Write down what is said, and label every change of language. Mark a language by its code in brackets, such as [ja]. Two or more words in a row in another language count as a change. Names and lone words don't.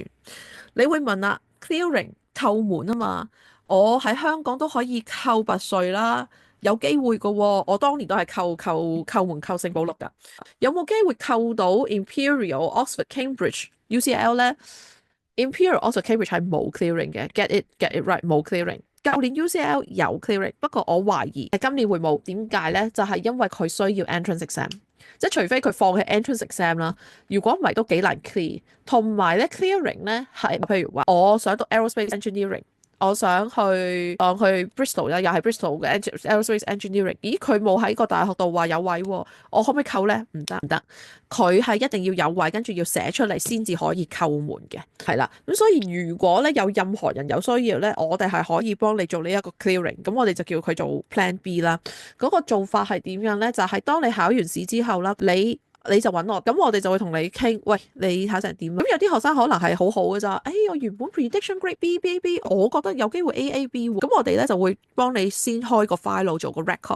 [yue] 你會問啦，clearing 叩門啊嘛，我喺香港都可以扣拔萃啦，有機會㗎喎。我當年都係叩門扣聖保祿㗎，有冇機會扣到 Imperial、Oxford、Cambridge、UCL 咧？Imperial、Oxford、Cambridge 係冇 clearing 嘅 ， [en] get it right， [yue] 冇 clearing。舊年 UCL 有 clearing， 不過我懷疑今年會冇。點解呢？就係因為佢需要 [en] entrance exam， [yue] 即係除非佢放棄 [en] entrance exam [yue] 啦，如果唔係都幾難 clear。同埋咧 clearing 咧係譬如話，我想讀 [en] aerospace engineering， [yue] 我想去Bristol 啦，又係 Bristol 嘅 [en] aerospace engineering。 [yue] 咦，佢冇喺個大學度話有位喎，我可唔可以扣呢？唔得，佢係一定要有位，跟住要寫出嚟先至可以叩門嘅，係啦。咁所以如果咧有任何人有需要咧，我哋係可以幫你做呢一個 clearing。咁我哋就叫佢做 [en] Plan B [yue] 啦。嗰個做法係點樣咧？就係當你考完試之後啦，你你就揾我，咁我哋就會同你傾，喂，你考成點？咁有啲學生可能係好好嘅咋，我原本 [en] prediction grade B， [yue] 我覺得有機會 AAB 喎，咁我哋咧就會幫你先開個 file 做個 record。